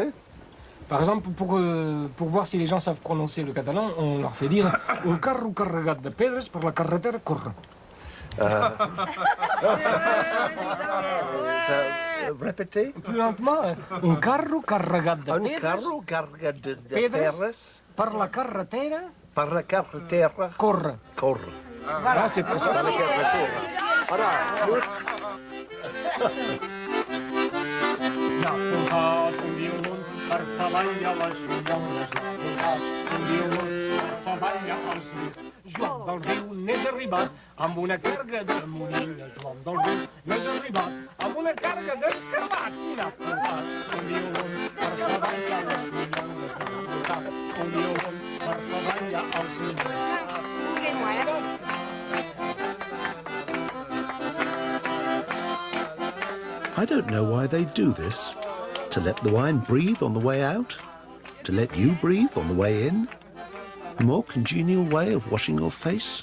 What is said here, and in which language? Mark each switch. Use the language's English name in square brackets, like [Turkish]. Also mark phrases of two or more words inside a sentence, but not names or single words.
[French] Par exemple, pour voir si les gens savent prononcer le catalan, on leur fait dire [Catalan] un carro carregat de pedres per la carretera corre. [French] Répétez. Plus lentement, [Catalan] un carro carregat de Un pedres carro carga de Pedres. perres per la carretera par la carretera corre. corre. [French] Voilà, c'est pour ça. [Catalan] Par la carretera. [French] Voilà. [Catalan] N'ha portat un violon per fer ballar les millones. N'ha portat un violon per fer ballar els millones. Joan del Riu n'és arribat amb una carga de monilles. Joan del Riu n'és arribat amb una carga d'escarbats. I n'ha portat un violon per fer ballar les millones. N'ha portat un violon per fer ballar els millones. [English] I don't know why they do this. To let the wine breathe on the way out? To let you breathe on the way in? A more congenial way of washing your face?